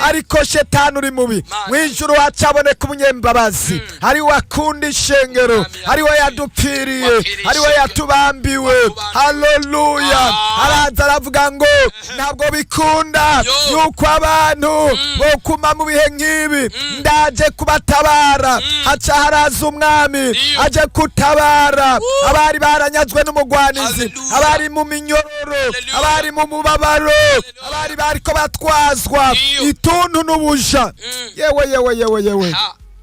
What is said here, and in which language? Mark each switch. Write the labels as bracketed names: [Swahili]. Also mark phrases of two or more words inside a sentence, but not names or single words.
[Rundi] ariko Shetani uri mubi. Mana Mu ijuru hacaboneka umunyembabazi, Mm. ari we akunda ishengero, Mana yanjye. ari we yadupfiriye, Wapfiriye ari we ishengero. yatubambiwe. Watubambiwe. Hallelujah. Ah. Araza aravuga ngo Ehe. ntabwo bikunda Yo. yuko abantu Mm. bokuma mu bihe nk'ibi. Mm. Ndaje kubatabara. Mm. Haca haraza umwami Iyo. aje kutabara Woo. abari baranyazwe n'umugwanizi, Hallelujah. abari mu minyororo, Hallelujah. abari mu mubabaro, Hallelujah. abari bariko batwazwa Iyo. ituntu n'ubuja. Mm. Yewe, yewe, yewe, yewe. Ha.